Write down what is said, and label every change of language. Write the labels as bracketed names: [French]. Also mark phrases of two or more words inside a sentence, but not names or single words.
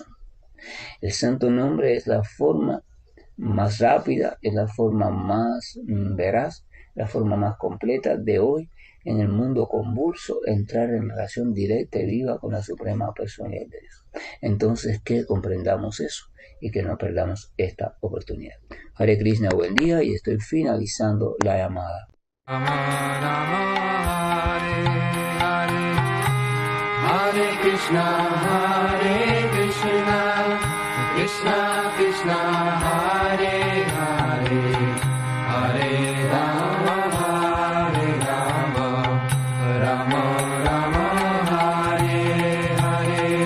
[Spanish] El santo nombre es la forma más rápida, es la forma más veraz, la forma más completa de hoy, en el mundo convulso, entrar en relación directa y viva con la suprema personalidad de Dios. Entonces, que comprendamos eso y que no perdamos esta oportunidad. [Sanskrit] हरे कृष्ण, [Spanish] buen día, y estoy finalizando la llamada. [Sanskrit] हरे कृष्ण, कृष्ण कृष्ण, हरे हरे, हरे राम, राम राम, हरे हरे.